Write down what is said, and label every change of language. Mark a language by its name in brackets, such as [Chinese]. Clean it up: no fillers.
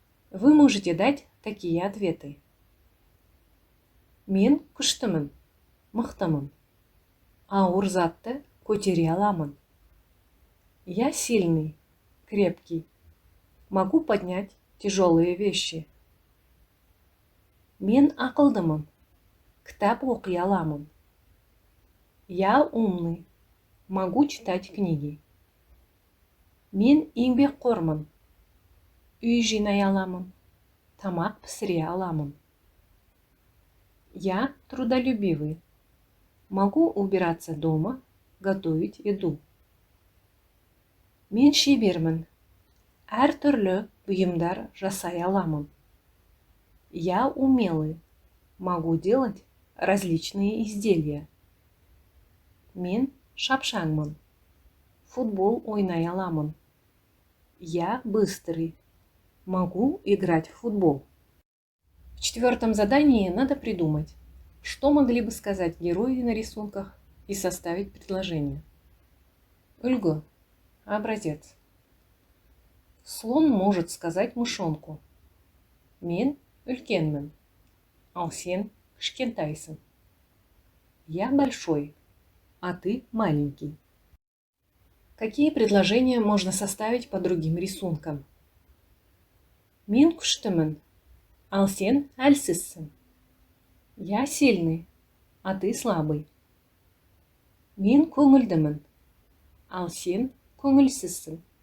[Russian] Вы можете дать такие ответы. [Kazakh] Мен күштімін, мықтымын. Ауыр затты көтере аламын. [Russian] Я сильный, крепкий. Могу поднять тяжелые вещи. [Kazakh] Мен ақылдымын, кітап оқи аламын. [Russian] Я умный, могу читать книги. [Kazakh] Мен еңбекқормын, үй жинай аламын, тамақ пісіре аламын. [Russian] Я трудолюбивый, могу убираться дома, готовить еду. [Kazakh] Мен шебермін, әртүрлі бұйымдар жасай аламын. [Russian] Я умелый, могу делать различные изделия. [Kazakh] Мен шапшаңмын, футбол ойнай аламын. [Russian] Я быстрый, могу играть в футбол. В четвертом задании надо придумать, что могли бы сказать герои на рисунках и составить предложение. [Kazakh] Үлгі, образец. [Russian] Слон может сказать мышонку: [Kazakh] Мен үлкенмін, ал сен кішкентайсың. [Russian] Я большой, а ты маленький. Какие предложения можно составить по другим рисункам? [Kazakh] Мен күштімін, ал сен әлсізсің. [Russian] Я сильный, а ты слабый. [Kazakh] Мен көңілдімін, ал сен көңілсізсің.